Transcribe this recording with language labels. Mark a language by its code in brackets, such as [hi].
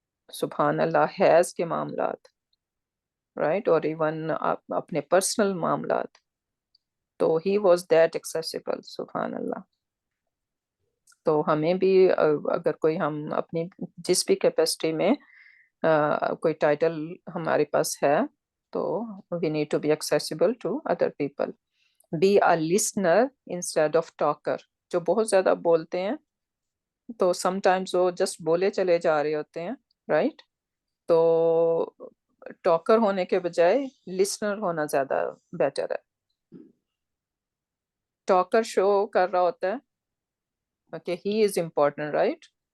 [ur] سبحان اللہ، حیض کے معاملات، رائٹ، اور ایون اپنے پرسنل معاملات، تو [en] He was that accessible. [ur] سبحان اللہ. تو ہمیں بھی اگر کوئی ہم اپنی جس بھی کیپیسٹی میں کوئی ٹائٹل ہمارے پاس ہے تو [en] We need to be accessible to other people. Be a listener instead of talker. [ur] جو بہت زیادہ بولتے ہیں تو سم ٹائمز وہ جسٹ بولے چلے جا رہے ہوتے ہیں. رائٹ. تو ٹاکر ہونے کے بجائے لسنر ہونا زیادہ بیٹر ہے. ٹاکر شو کر رہا ہوتا ہے کہ [en] He is important. [ur] رائٹ.